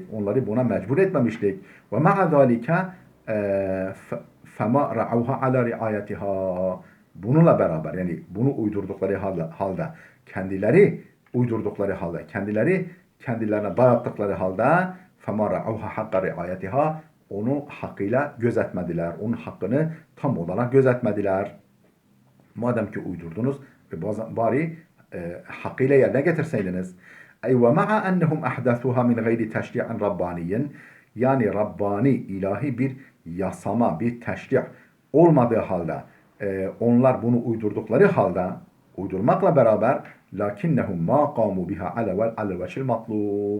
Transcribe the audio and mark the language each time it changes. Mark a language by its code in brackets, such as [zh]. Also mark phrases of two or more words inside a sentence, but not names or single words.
[tr] Onları buna mecbur etmemiştik. [ar] ومع ذلك فما رعوها على رعايتها. [tr] Bununla beraber yani bunu uydurdukları halde kendileri uydurdukları halde kendilerine dayattıkları halde [ar] فَمَا رَعَوْهَا حَقَّ رِعَayَتِهَا [tr] Onu hakkıyla gözetmediler. Onun hakkını tam olarak gözetmediler. Madem ki uydurdunuz, bari hakkıyla yerine getirseydiniz. [ar] ومع أنهم أحدثوها من غير تشريع رباني. [tr] Yani Rabbani, ilahi bir yasama, bir teşri' olmadığı halde, onlar bunu uydurdukları halde, uydurmakla beraber [ar] لكنهم ما قاموا بها على الوجه المطلوب.